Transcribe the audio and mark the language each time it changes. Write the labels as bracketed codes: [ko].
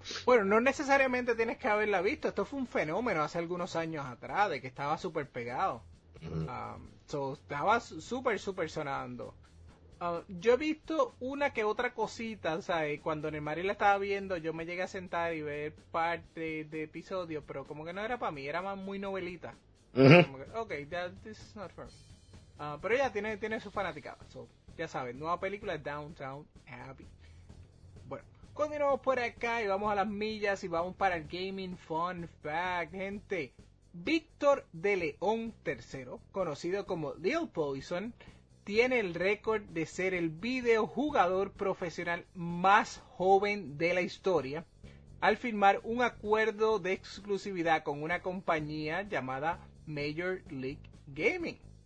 [es] Bueno, no necesariamente tienes que haberla visto. Esto fue un fenómeno hace algunos años atrás, de que estaba súper pegado. Estaba súper, súper sonando. Yo he visto una que otra cosita, ¿sabes? Cuando Neymar la estaba viendo, yo me llegué a sentar y ver parte de episodio, pero como que no era para mí, era más muy novelita. Como que, [en] ok, this is not for me. [es] Pero ya tiene su fanaticada, so, ya sabes, nueva película Downtown Abbey. Bueno, continuamos por acá y vamos a las millas y vamos para el Gaming Fun Fact, gente. Víctor de León III, conocido como Lil Poison, tiene el récord de ser el videojugador profesional más joven de la historia al firmar un acuerdo de exclusividad con una compañía llamada Major League Gaming.